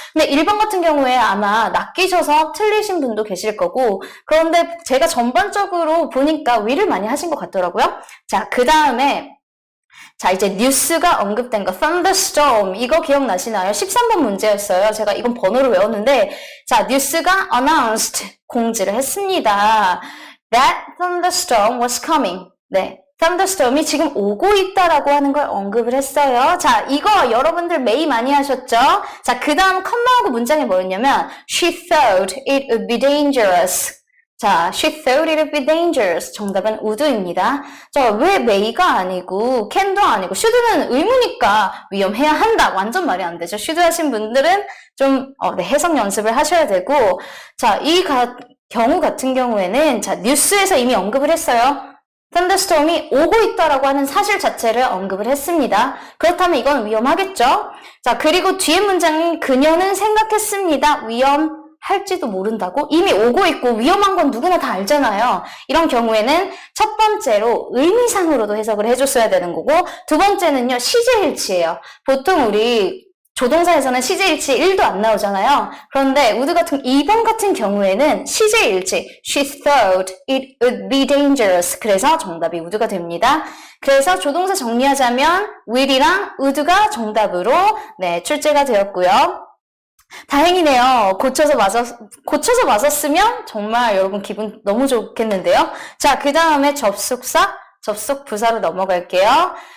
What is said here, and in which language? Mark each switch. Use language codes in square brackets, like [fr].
[ko] 근데 1번 같은 경우에 아마 낚이셔서 틀리신 분도 계실 거고, 그런데 제가 전반적으로 보니까 will을 많이 하신 것 같더라고요. 자, 그 다음에 자, 이제 뉴스가 언급된 거, thunderstorm. 이거 기억나시나요? 13번 문제였어요. 제가 이건 번호를 외웠는데, 자, 뉴스가 announced. 공지를 했습니다. [en] That thunderstorm was coming. [ko] 네. thunderstorm이 지금 오고 있다라고 하는 걸 언급을 했어요. 자, 이거 여러분들 매일 많이 하셨죠? 자, 그 다음 컴마하고 문장이 뭐였냐면, [en] she thought it would be dangerous. [ko] 자, [en] she thought it would be dangerous. [ko] 정답은 would입니다. 자, 왜 may가 아니고 can도 아니고 should는 의무니까 위험해야 한다. 완전 말이 안 되죠. should 하신 분들은 좀 네, 해석 연습을 하셔야 되고, 자, 이 경우 같은 경우에는 자, 뉴스에서 이미 언급을 했어요. thunderstorm이 오고 있다라고 하는 사실 자체를 언급을 했습니다. 그렇다면 이건 위험하겠죠? 자, 그리고 뒤에 문장이 그녀는 생각했습니다. 위험할지도 모른다고? 이미 오고 있고 위험한 건 누구나 다 알잖아요. 이런 경우에는 첫 번째로 의미상으로도 해석을 해줬어야 되는 거고, 두 번째는요, 시제일치예요. 보통 우리 조동사에서는 시제일치 1도 안 나오잖아요. 그런데 would 같은 2번 같은 경우에는 시제일치 [en] she thought it would be dangerous. [ko] 그래서 정답이 would가 됩니다. 그래서 조동사 정리하자면 will이랑 would가 정답으로 네, 출제가 되었고요. 다행이네요. 고쳐서 맞았으면 정말 여러분 기분 너무 좋겠는데요. 자, 그 다음에 접속사, 접속부사로 넘어갈게요.